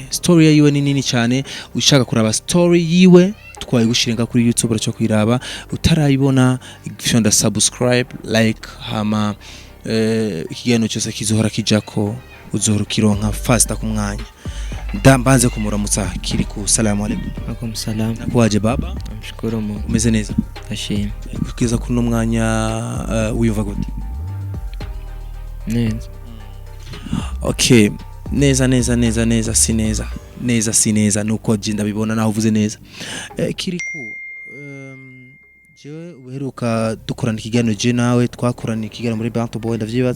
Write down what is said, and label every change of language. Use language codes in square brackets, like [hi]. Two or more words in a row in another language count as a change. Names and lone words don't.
[rn] Story yiwe ni nini cyane, ushaka kuraba story yiwe twayigushiringa kuri YouTube cyo kwiraba, utarayibona fyonda [en] subscribe, like, [rn] hama ikigeno cyose kizohora kijako uzohora kironka fast ku mwanya. Ndambanze kumuramutsa Kiriku. [ar] Salamu alaykum. Alaykum salam. [sw] Nakwaje baba? Namshukuru Mungu. [rw] Umeze neza? [rn] Ashimwe. Kukiza kuno mwanya wiyumva gute? Neza. Okay, neza si neza nuko je ndabibona naho uvuze neza. Kiriku, je uheruka dukorana ikiganiro je nawe, twakorana ikiganiro muri Bantu Boy ndavyibaza.